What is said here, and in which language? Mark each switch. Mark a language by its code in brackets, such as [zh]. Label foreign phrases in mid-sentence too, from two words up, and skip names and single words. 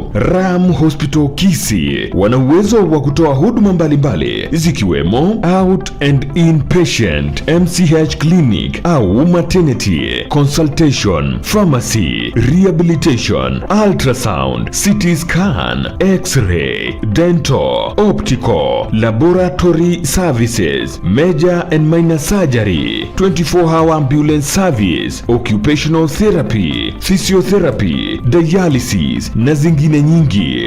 [sw] Ram Hospital Kisii wana uwezo wa kutoa huduma mbalimbali zikiwemo [en] out and inpatient, MCH clinic au maternity, consultation, pharmacy, rehabilitation, ultrasound, CT scan, x-ray, dental, optical, laboratory services, major and minor surgery, 24-hour ambulance service, occupational therapy, physiotherapy, dialysis [sw] na zingine nyingi.